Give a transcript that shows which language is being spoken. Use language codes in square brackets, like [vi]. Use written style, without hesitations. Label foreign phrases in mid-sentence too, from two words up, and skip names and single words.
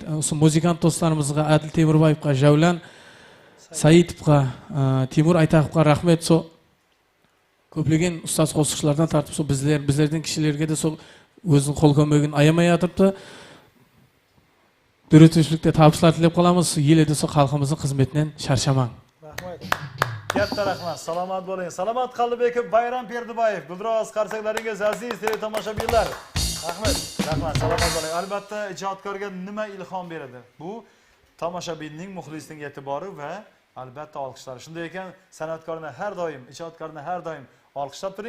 [kk] Сол музыкант достарымызға, Әділ Темірбаевқа, Жәулан Саитовқа, Тимур Айтақовқа рахмет. Сол көптеген ұстаз қосықшылардан тартып, сол біздердің кішілерге де сол өзінің қол көмегін аямай атырыпты. Дөрөтіншілікте табыстар тілеп қаламыз. Елде сол халқымыздың қызметінен шаршамаң. Рахмет. [uz] Katta rahmat, salomat bo'ling. Salomat Qalbekov, Bayram Perdubayev, Gulroz qarsaqlaringiz aziz teletomoshabinlar. Rahmat, salomat bo'ling. Albatta ijodkorga nima ilhom beradi? Bu tomoshabinning, muxlisning e'tibori va albatta olqishlar. Shunday ekan, san'atkorni har doim, ijodkorni har doim olqishlab turing.